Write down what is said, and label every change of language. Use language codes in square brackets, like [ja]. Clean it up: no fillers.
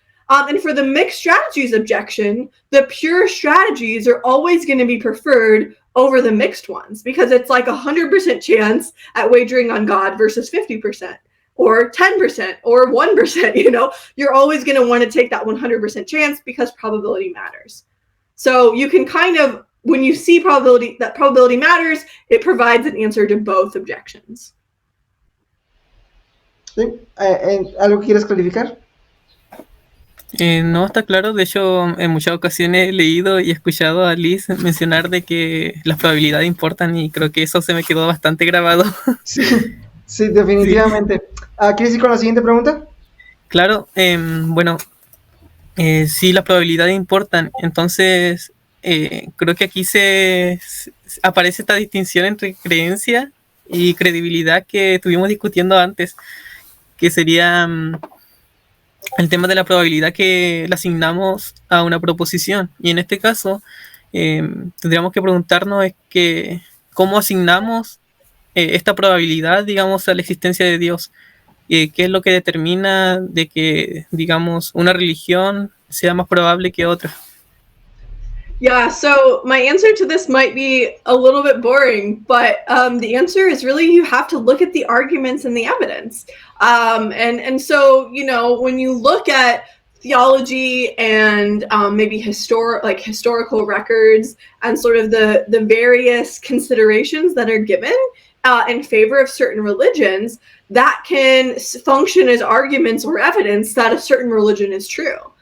[en] And for the mixed strategies objection, the pure strategies are always going to be preferred over the mixed ones because it's like 100% chance at wagering on God versus 50% or 10% or 1%. You know, you're always going to want to take that 100% chance because probability matters. So you can kind of, when you see that probability matters, it provides an answer to both objections. [es] ¿Sí? ¿Algo que quieres clarificar? No, está claro. De hecho, en muchas ocasiones he leído y escuchado a Liz mencionar de que las probabilidades importan y creo que eso se me quedó bastante grabado. Sí, sí, definitivamente. Sí. ¿Quieres ir con la siguiente pregunta? Claro, bueno, sí, las probabilidades importan. Entonces, creo que aquí aparece esta distinción entre creencia y credibilidad que estuvimos discutiendo antes, que sería el tema de la probabilidad que le asignamos a una proposición. Y en este caso, tendríamos que preguntarnos cómo asignamos esta probabilidad, digamos, a la existencia de Dios. ¿Qué es lo que determina de que, digamos, una religión sea más probable que otra? [en] Yeah, so my answer to this might be a little bit boring, but the answer is really you have to look at the arguments and the evidence. And so, you know, when you look at theology and maybe historical records and sort of the various considerations that are given in favor of certain religions, that can function as arguments or evidence that a certain religion is true.